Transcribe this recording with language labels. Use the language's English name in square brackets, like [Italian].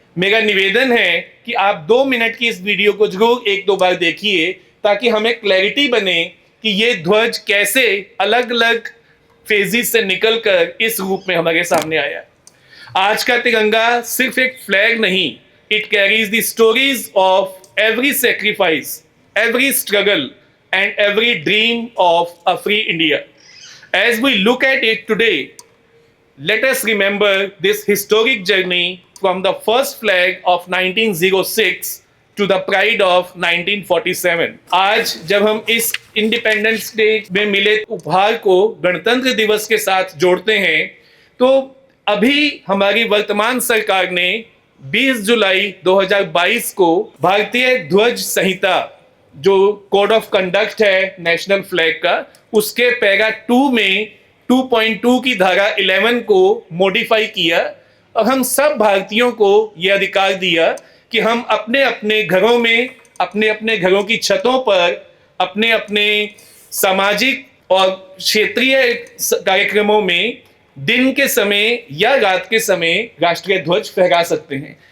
[Hindi] मेरा निवेदन है कि आप 2 मिनट की इस वीडियो को जरूर 1-2 बार देखिए ताकि हमें क्लैरिटी बने कि ये ध्वज कैसे अलग अलग फेजेस से निकलकर इस रूप में हमारे सामने आया। आज का तिरंगा सिर्फ एक फ्लैग नहीं, [English] It carries the stories of every sacrifice, every struggle and every dream of a free India. As we look at it today, let us remember this historic journey from the first flag of 1906 to the pride of 1947. [Hindi] आज जब हम इस independence day में मिले उपहार को गणतंत्र दिवस के साथ जोड़ते हैं तो अभी हमारी वर्तमान सरकार ने 20 जुलाई 2022 को भारतीय ध्वज संहिता जो कोड ऑफ कंडक्ट है नेशनल फ्लैग का उसके पैरा 2 में 2.2 की धारा 11 को मॉडिफाई किया और हम सब भारतीयों को यह अधिकार दिया कि हम अपने अपने घरों में, अपने अपने घरों की छतों पर, अपने अपने सामाजिक और क्षेत्रीय कार्यक्रमों में दिन के समय या रात के समय राष्ट्रीय ध्वज फहरा सकते हैं।